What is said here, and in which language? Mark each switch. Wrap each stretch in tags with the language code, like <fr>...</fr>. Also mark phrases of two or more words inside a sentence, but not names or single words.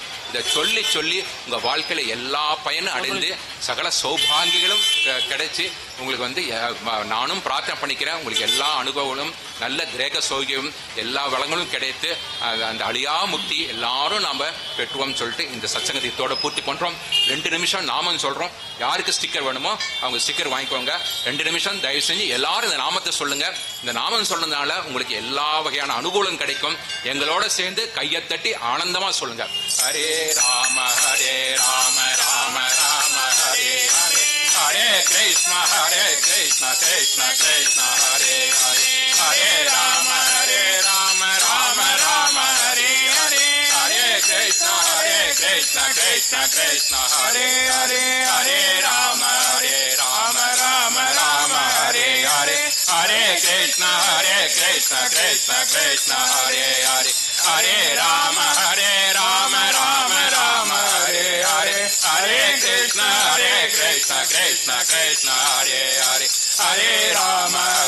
<ta>இதை சொல்லி சொல்லி உங்க வாழ்க்கையில எல்லா பயனும் அடைந்து சகல சௌபாகியங்களும் கிடைச்சி உங்களுக்கு வந்து நானும் பிரார்த்தனை பண்ணிக்கிறேன், உங்களுக்கு எல்லா அனுபவங்களும் நல்ல கிரக சௌகியம் எல்லா வளங்களும் கிடைத்து அந்த அழியா முக்தி எல்லாரும் நாம பெற்றுவோம் சொல்லிட்டு இந்த சத்சங்கத்தோட பூர்த்தி பண்றோம். 2 நிமிஷம் நாமம் சொல்றோம். யாருக்கு ஸ்டிக்கர் வேணுமோ அவங்க ஸ்டிக்கர் வாங்கிக்கோங்க. 2 நிமிஷம் தயவு செஞ்சு எல்லாரும் இந்த நாமத்தை சொல்லுங்க. இந்த நாமம் சொல்றதுனால உங்களுக்கு எல்லா வகையான அனுகூலம் கிடைக்கும். எங்களோட சேர்ந்து கையை தட்டி ஆனந்தமா சொல்லுங்க.</ta> <sa>हरे राम राम राम हरे हरे हरे कृष्ण कृष्ण कृष्ण हरे हरे हरे राम राम राम हरे हरे हरे कृष्ण कृष्ण कृष्ण कृष्ण हरे हरे हरे राम राम राम हरे हरे हरे कृष्ण कृष्ण कृष्ण हरे हरे हरे राम राम राम हरे हरे हरे कृष्ण कृष्ण कृष्ण हरे हरे हरे राम</sa>